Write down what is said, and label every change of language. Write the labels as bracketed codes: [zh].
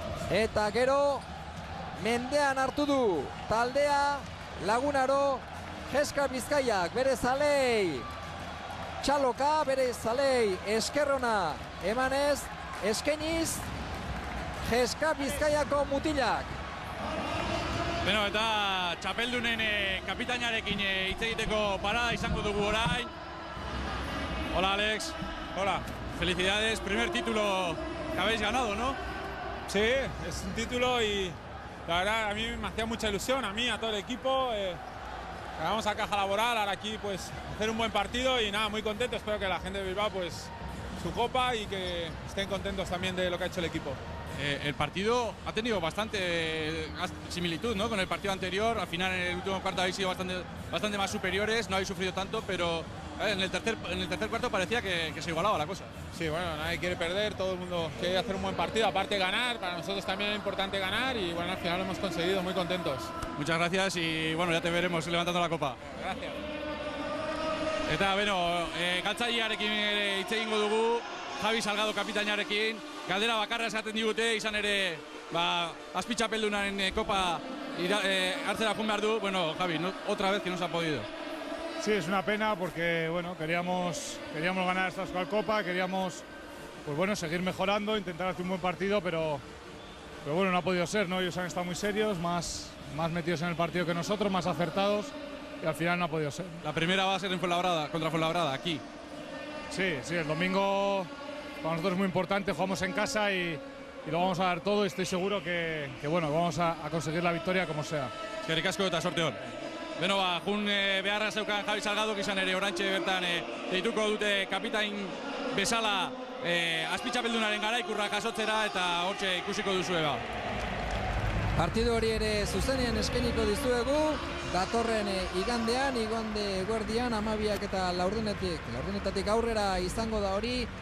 [eu] Eta gero, mendean hartu du taldea Lagunaro, Jeska Bizkaiak, bere zalei txaloka, bere zalei eskerrona emanez, eskeniz, Jeska Bizkaiako mutilak. Beno, eta txapeldunen kapitainarekin hitz egiteko parada izango dugu orain. [es] Hola, Alex. Hola. Felicidades, primer título que habéis ganado, ¿no? Sí, es un título y la verdad a mí me hacía mucha ilusión, a mí, a todo el equipo. Ganamos a Caja Laboral, ahora aquí pues hacer un buen partido y nada, muy contento. Espero que la gente de Bilbao pues su copa y que estén contentos también de lo que ha hecho el equipo. El partido ha tenido bastante similitud, ¿no?, con el partido anterior. Al final, en el último cuarto habéis sido bastante más superiores, no habéis sufrido tanto, pero en el tercer cuarto parecía que se igualaba la cosa. Sí, bueno, nadie quiere perder, todo el mundo quiere hacer un buen partido, aparte de ganar. Para nosotros también es importante ganar y bueno, al final lo hemos conseguido, muy contentos. Muchas gracias y bueno, ya te veremos levantando la copa. Gracias. [eu] Eta, bueno, galtzailearekin hitz egingo dugu. Javi Salgado kapitainarekin, galdera bakarra esaten digute, izan ere, azpitxapeldunaren kopa hartzera joan behar du. [es] Bueno, Javi, otra vez que no se ha podido. Sí, es una pena porque bueno, queríamos ganar esta Euskal Copa, queríamos pues bueno, seguir mejorando, intentar hacer un buen partido, pero bueno, no ha podido ser, ¿no? Ellos han estado muy serios, más metidos en el partido que nosotros, más acertados, y al final no ha podido ser. La primera va a ser en Fuenlabrada, contra Fuenlabrada, aquí. Sí, el domingo para nosotros es muy importante, jugamos en casa y lo vamos a dar todo, y estoy seguro que bueno, vamos a conseguir la victoria como sea. [eu] Eskerrik asko eta sorte hon. Beno, jun beharra zeukan Javi Salgado, izan ere orantxe bertan deituko dute kapitain bezala azpitxapeldunaren garaikurra jasotzera, eta hortxe ikusiko duzue ba. Partidu hori ere zuzenean eskainiko dizuegu, datorren igande eguerdian 12 eta laurdenetatik aurrera izango da hori.